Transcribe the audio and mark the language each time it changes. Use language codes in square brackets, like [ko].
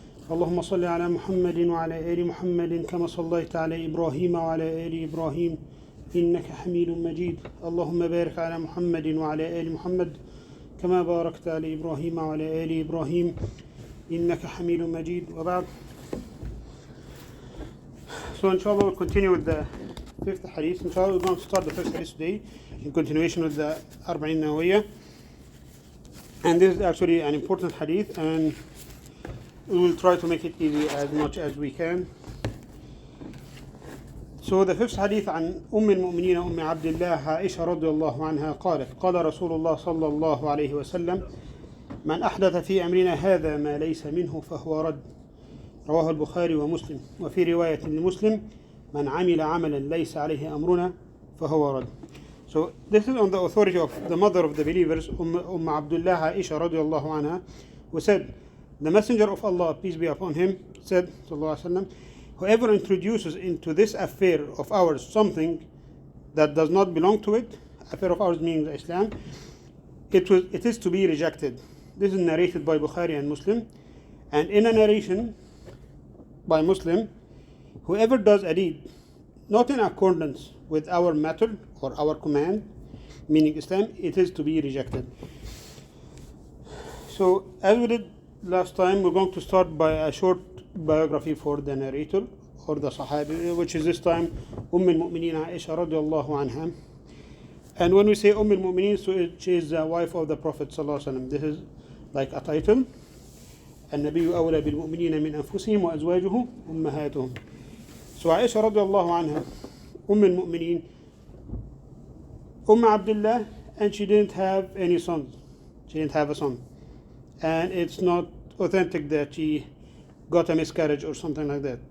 [ar] اللهم صل على محمد وعلى آل محمد كما صليت على إبراهيم وعلى آل إبراهيم إنك حميد مجيد اللهم بارك على محمد وعلى آل محمد كما باركت على إبراهيم وعلى آل إبراهيم إنك حميد مجيد وبعد. [en] So inshallah we'll continue with the fifth hadith. Inshallah we're going to start the first hadith today in continuation with the Arba'in Nawawiyya. And this is actually an important hadith and we will try to make it easy as much as we can. So the fifth hadith [ar] عن أم المؤمنين أم عبد الله عائشة رضي الله عنها قالت قال رسول الله صلى الله عليه وسلم من أحدث في أمرنا هذا ما ليس منه فهو رد رواه البخاري ومسلم وفي رواية لمسلم من عمل عملا ليس عليه أمرنا فهو رد. [en] So this is on the authority of the mother of the believers [ar] عبد الله عائشة رضي الله عنها, [en] who said the messenger of Allah peace be upon him said [ar] صلى الله عليه وسلم, [en] whoever introduces into this affair of ours something that does not belong to it, affair of ours means Islam, it is to be rejected. This is narrated by Bukhari and Muslim, and in a narration by Muslim, whoever does a deed not in accordance with our method or our command, meaning Islam, it is to be rejected. So as we did last time, we're going to start by a short biography for the narrator or the Sahabi, which is this time al-Mu'mineen Aisha radiallahu anha. And when we say al-Mu'mineen, so she is the wife of the Prophet sallallahu alaihi wasallam. This is like a title. [ar] النبي أولى بالمؤمنين من أنفسهم وأزواجه أمهاتهم. [en] So Aisha radiallahu anha, al-Mu'mineen, Abdullah, and she didn't have any sons. She didn't have a son. And it's not authentic that she got a miscarriage or something like that.